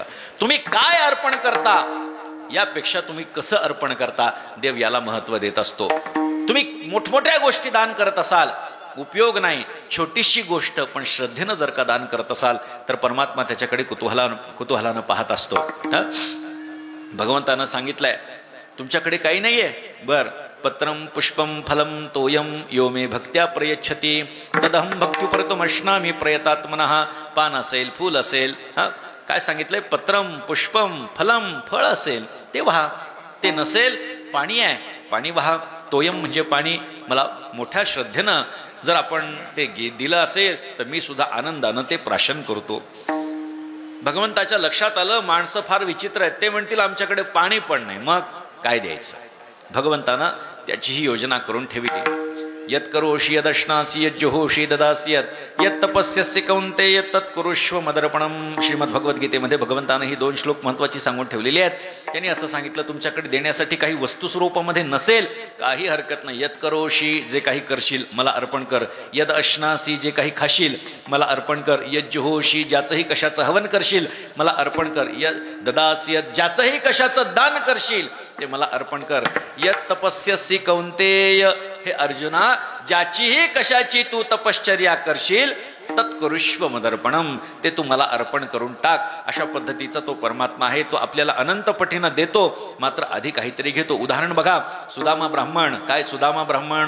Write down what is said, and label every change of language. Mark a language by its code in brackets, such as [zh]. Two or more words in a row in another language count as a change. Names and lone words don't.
[mr] तुम्ही काय अर्पण करता यापेक्षा तुम्ही कसं अर्पण करता, देव याला महत्व देत असतो. तुम्ही मोठमोठ्या गोष्टी दान करत असाल, उपयोग नाही. छोटीशी गोष्ट पण श्रद्धेनं जर का दान करत असाल तर परमात्मा त्याच्याकडे कुतूहलानं पाहत असतो. भगवंतानं सांगितलंय, तुमच्याकडे काही नाहीये? बर, [sa] पत्रम पुष्पम फलम तोयम यो मे भक्त्या प्रयच्छती तदहम भक्त्युपरतमश्नामी प्रयतात्मनः. [mr] पान असेल, फूल असेल, काय सांगितलंय? [sa] पत्रम पुष्पम फलम, [mr] फळ असेल ते वहा, ते नसेल पाणी आहे, पाणी वहा. तोयम म्हणजे पाणी. मला मोठ्या श्रद्धेनं जर आपण ते दिलं असेल तर मी सुद्धा आनंदानं ते प्राशन करतो. भगवंताच्या लक्षात आलं माणसं फार विचित्र आहेत. ते म्हणतील आमच्याकडे पाणी पण नाही, मग काय द्यायचं? भगवंतानं त्याची ही योजना करून ठेवली. [sa] यत करोषि यदश्नासी यज्जुहोषि ददासी यत तपस्यस्य कौन्तेय तत्कुरुष्व मदर्पणम. [mr] श्रीमद भगवद्गीतेमध्ये भगवंतानं ही 2 श्लोक महत्वाची सांगून ठेवलेली आहेत. त्यांनी असं सांगितलं, तुमच्याकडे देण्यासाठी काही वस्तू स्वरूपामध्ये नसेल, काही हरकत नाही. [sa] यत करोषि, [mr] जे काही करशील मला अर्पण कर. [sa] यद अश्नासी, [mr] जे काही खाशील मला अर्पण कर. यज्जुहोषि, ज्याचंही कशाचं हवन करशील मला अर्पण कर. [sa] यद ददासी, [mr] ज्याचंही कशाचं दान करशील ते मला अर्पण कर. [sa] यत तपस्यसी कौन्तेय, [mr] हे अर्जुना, ज्याचीही कशाची तू तपश्चर्या करशील [sa] तत्कुरुष्व मदर्पणम, [mr] ते तू मला अर्पण करून टाक. अशा पद्धतीचा तो परमात्मा आहे. तो आपल्याला अनंत पटीनं देतो, मात्र आधी काहीतरी घेतो. उदाहरण बघा, सुदामा ब्राह्मण. काय सुदामा ब्राह्मण?